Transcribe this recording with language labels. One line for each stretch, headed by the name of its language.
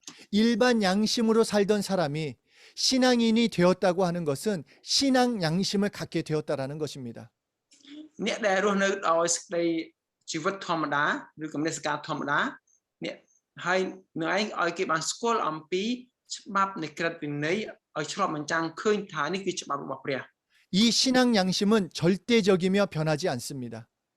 Korean: 일반 양심으로 살던 사람이 신앙인이 되었다고 하는 것은 신앙 양심을 갖게 되었다라는 것입니다.
Khmer: អ្នកដែលរស់នៅដោយសេចក្តីជីវិតធម្មតាឬក៏មនសិការធម្មតាអ្នកហើយនឹងឯងឲ្យគេបានស្គាល់អំពីច្បាប់នៃក្រឹតវិន័យឲ្យឆ្លប់បញ្ចាំងឃើញថានេះគឺច្បាប់របស់ព្រះ
Korean: 이 신앙 양심은 절대적이며 변하지 않습니다.